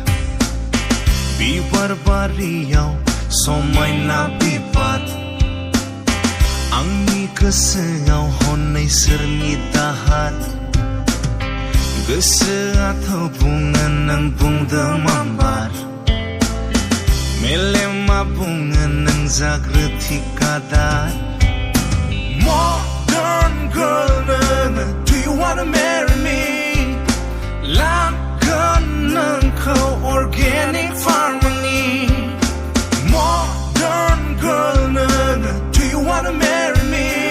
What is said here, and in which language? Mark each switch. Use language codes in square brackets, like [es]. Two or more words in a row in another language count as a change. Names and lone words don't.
[brx] बिबार बारियाव समायना बिबार आंनि गोसोआव हनै सोरनि दाहार गोसोआथ' बुङो नों बुंदों मामबार मेलेमा बुङो नों जाग्रोथि कादार [en] Modern girl [brx] नोङो [en] Do you wanna marry me [brx] लागोन नोंखौ [en] organic farming [brx] नि [en] Modern girl [brx] नोङो [en] Do you wanna marry me